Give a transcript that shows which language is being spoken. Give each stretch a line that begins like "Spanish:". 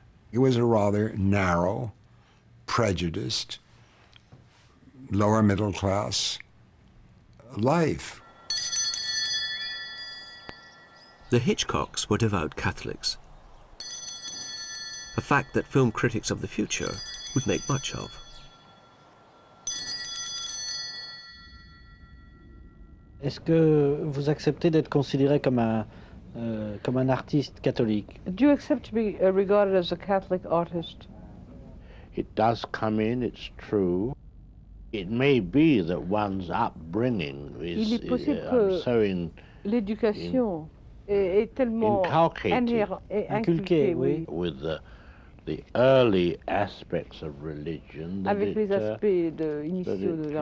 English: It was a rather narrow, prejudiced, lower middle class life. The Hitchcocks were devout Catholics, a fact that film critics of the future would make much of.
French: Est-ce que vous acceptez d'être considéré comme un artiste catholique?
English: Do you accept to be regarded as a Catholic artist? It does come in, it's true. It may be that one's upbringing is so
French: l'éducation est tellement inculquée, oui.
English: With the early aspects of religion, that
French: avec les aspects initiaux de la religion,